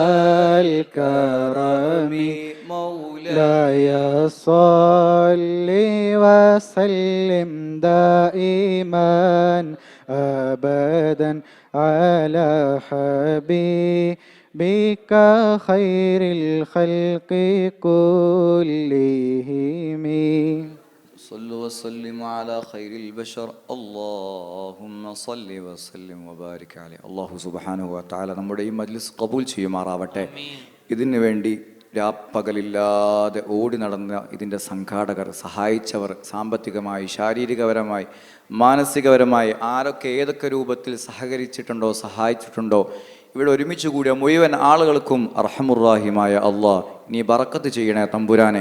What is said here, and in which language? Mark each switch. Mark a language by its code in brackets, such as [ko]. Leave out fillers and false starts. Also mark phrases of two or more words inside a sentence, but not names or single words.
[ar] الكرم مولاي صل وسلم دائما أبدا على حبيبك خير الخلق كلهم صلوا وسلموا على خير البشر اللهم صل وسلم وبارك عليه. الله سبحانه وتعالى [ml] നമ്മുടെ ഈ മജ്ലിസ് ഖബൂൽ ചെയ്യുമാറാവട്ടെ. ഇതിനു വേണ്ടി രാപ്പകലില്ലാതെ ഓടി നടന്ന ഇതിൻ്റെ സംഘാടകർ, സഹായിച്ചവർ, സാമ്പത്തികമായി, ശാരീരികപരമായി, മാനസികപരമായി ആരൊക്കെ ഏതൊക്കെ രൂപത്തിൽ സഹകരിച്ചിട്ടുണ്ടോ, സഹായിച്ചിട്ടുണ്ടോ, ഇവിടെ ഒരുമിച്ച് കൂടിയ മുഴുവൻ ആളുകൾക്കും അർഹമുർ-റഹീമായ അല്ലാഹ് നീ ബറക്കത്ത് ചെയ്യണേ തമ്പുരാനെ.